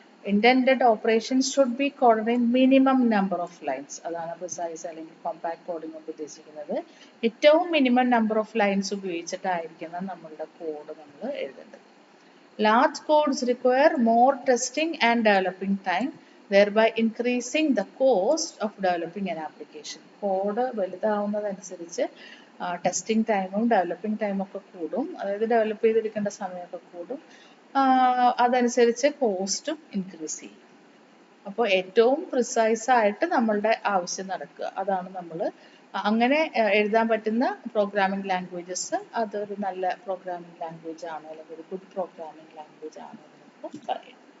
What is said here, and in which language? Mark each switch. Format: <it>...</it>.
<en>Intended operations should be coded in minimum number of lines.</en> <ml>അതാണ് precise അല്ലെങ്കിൽ compact coding കൊണ്ട് ഉദ്ദേശിക്കുന്നത്. ഏറ്റവും മിനിമം നമ്പർ ഓഫ് ലൈൻസ് ഉപയോഗിച്ചിട്ടായിരിക്കണം നമ്മളുടെ കോഡ് നമ്മൾ എഴുതേണ്ടത്.</ml> <en>Large codes require more testing and developing time, thereby increasing the cost of developing an application.</en> <ml>Code വലുതാവുന്നതനുസരിച്ച് testing ടൈമും developing ടൈമും ഒക്കെ കൂടും, അതായത് ഡെവലപ്പ് ചെയ്തെടുക്കേണ്ട സമയമൊക്കെ കൂടും, അതനുസരിച്ച് കോസ്റ്റും ഇൻക്രീസ് ചെയ്യും. അപ്പോൾ ഏറ്റവും പ്രിസൈസ് ആയിട്ട് നമ്മളുടെ ആവശ്യം നടക്കുക, അതാണ് നമ്മൾ അങ്ങനെ എഴുതാൻ പറ്റുന്ന പ്രോഗ്രാമിംഗ് ലാംഗ്വേജസ് അതൊരു നല്ല പ്രോഗ്രാമിംഗ് ലാംഗ്വേജ് ആണ് അല്ലെങ്കിൽ ഒരു ഗുഡ് പ്രോഗ്രാമിംഗ് ലാംഗ്വേജ് ആണ് എന്ന് നമുക്ക് പറയാം.</ml>